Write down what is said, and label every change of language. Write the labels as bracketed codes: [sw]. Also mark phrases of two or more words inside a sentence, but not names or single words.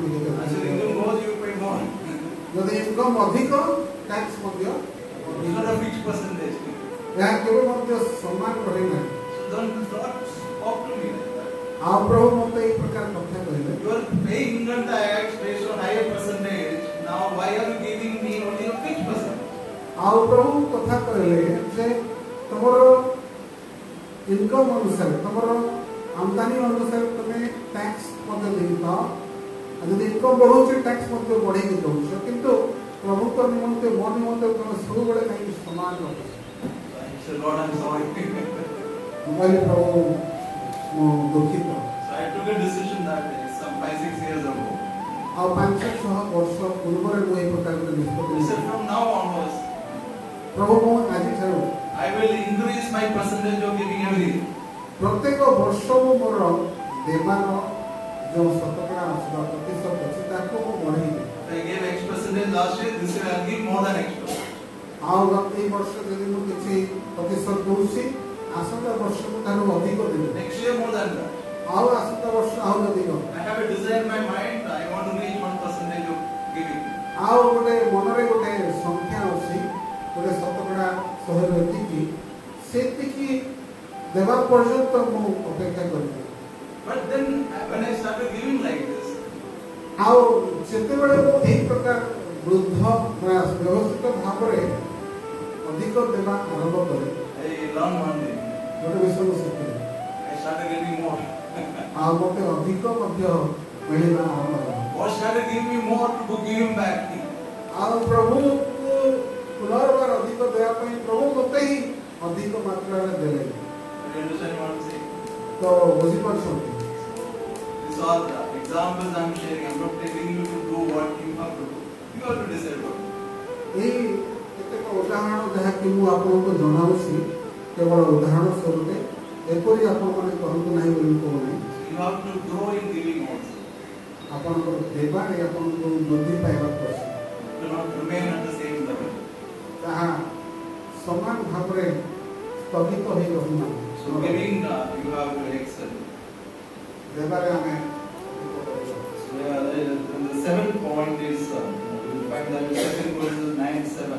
[en] As your [or] କେତେ [en] income goes, you pay more. [or] ଯଦି ଇନକମ୍ ଅଧିକ ଟ୍ୟାକ୍ସ ମଧ୍ୟ [en] It's not a fixed percentage. [or] ଏହା କେବେ ମଧ୍ୟ ସମାନ ରହେ ନାହିଁ। [en] So don't talk to me like that. [or] ଆଉ ପ୍ରଭୁ ମୋତେ ଏଇ ପ୍ରକାର କଥା କହିଲେ [en] You are paying income tax based on higher percentage. Now why are you giving me only a fixed percentage? [or] ଆଉ ପ୍ରଭୁ କଥା କହିଲେ ଯେ ତମର ଇନକମ୍ ଅନୁସାରେ ତମର ଆମଦାନୀ ଅନୁସାରେ ତମେ ଟ୍ୟାକ୍ସ ମଧ୍ୟ ଦେଇଥାଅ ଆଉ ଯଦି ଇନକମ୍ ବଢ଼ୁଛି ଟ୍ୟାକ୍ସ ମଧ୍ୟ ବଢ଼େଇକି ଦେଉଛ କିନ୍ତୁ ପ୍ରଭୁଙ୍କ ନିମନ୍ତେ ମୋ ନିମନ୍ତେ ତମେ ସବୁବେଳେ କାହିଁକି ସମାନ ରଖୁଛ। [en] I said, Lord, I'm sorry. [or] ମୁଁ କହିଲି ପ୍ରଭୁ ମୁଁ ଦୁଃଖିତ। [en] So I took a decision that day, some 5-6 years ago. [or] ଆଉ 5-6 ବର୍ଷ ପୂର୍ବରେ ମୁଁ ଏହି ପ୍ରକାର ଗୋଟେ ନିଷ୍ପତ୍ତି [en] I said, [or] ନେଇଥିଲି। [en] from now onwards, [or] ପ୍ରଭୁ ମୁଁ ଆଜିଠାରୁ [en] I will increase my percentage of giving every year. [or] ପ୍ରତ୍ୟେକ ବର୍ଷ ମୁଁ ମୋର ଦେବାର ଯେଉଁ ଶତକଡ଼ା ଅଛି ବା ପ୍ରତିଶତ ଅଛି ତାକୁ ମୁଁ ବଢ଼େଇବି। [en] I gave X percentage last year, this year I'll give more than X percentage. [or] ଆଉ ଏଇ ବର୍ଷ ଯଦି ମୁଁ କିଛି ପ୍ରତିଶତ ଦଉଛି ଆସନ୍ତା ବର୍ଷ ମୁଁ ତାଠୁ ଅଧିକ ଦେବି। [en] Next year more than that. [or] ଆଉ ଆସନ୍ତା ବର୍ଷ ଆହୁରି ଅଧିକ। [en] I have a desire in my mind, I want to reach 1% of giving. [or] ଆଉ ଗୋଟେ ମନରେ ଗୋଟେ ସଂଖ୍ୟା ଅଛି ଗୋଟେ ଶତକଡ଼ା 100 ଏତିକି ସେତିକି ଦେବା ପର୍ଯ୍ୟନ୍ତ ମୁଁ ଅପେକ୍ଷା କରିବି। [en] But then when I started giving like this, [or] ଆଉ ଯେତେବେଳେ ମୁଁ ଏହି ପ୍ରକାର ବୃଦ୍ଧ ବ୍ୟବସ୍ଥିତ ଭାବରେ ଅଧିକ ଦେବା ଆରମ୍ଭ କରେ [en] I learned one thing. [or] ଗୋଟେ ବିଷୟ ମୁଁ ଶିଖିଲି [en] I started getting more. [or] ଆଉ ମୋତେ ଅଧିକ ମଧ୍ୟ ମିଳିବା ଆରମ୍ଭ ହେଲା। [en] God started giving me more to give him back. [or] ଆଉ ପ୍ରଭୁକୁ ପୁନର୍ବାର ଅଧିକ ଦେବା ପାଇଁ ପ୍ରଭୁ ମୋତେ ହିଁ ଅଧିକ ମାତ୍ରାରେ ଦେଲେ। [en] You understand what I'm saying? [or] ତ ବୁଝିପାରୁଛନ୍ତି [en] These are the examples I'm sharing. I'm not telling you to do what you have to do. You have to decide what to do. [or] ଏହି କେତେକ ଉଦାହରଣ ଯାହାକି ମୁଁ ଆପଣଙ୍କୁ ଜଣାଉଛି କେବଳ ଉଦାହରଣ ସ୍ୱରୂପ ଏପରି ଆପଣମାନେ କରନ୍ତୁ ନାହିଁ ବୋଲି ମୁଁ କହୁନାହିଁ। [en] So you have to grow in giving also. [or] ଆପଣଙ୍କର ଦେବାରେ ଆପଣଙ୍କୁ ବୃଦ୍ଧି ପାଇବାକୁ ଅଛି [en] Do not remain at the same level. [or] ତାହା ସମାନ ଭାବରେ ସ୍ଥଗିତ ହୋଇ ରହୁନାହିଁ। [en] So giving, you have to excel. [or] ଦେବାରେ ଆମେ [en] So the seventh point is, you will find that in 2 Corinthians 9:7.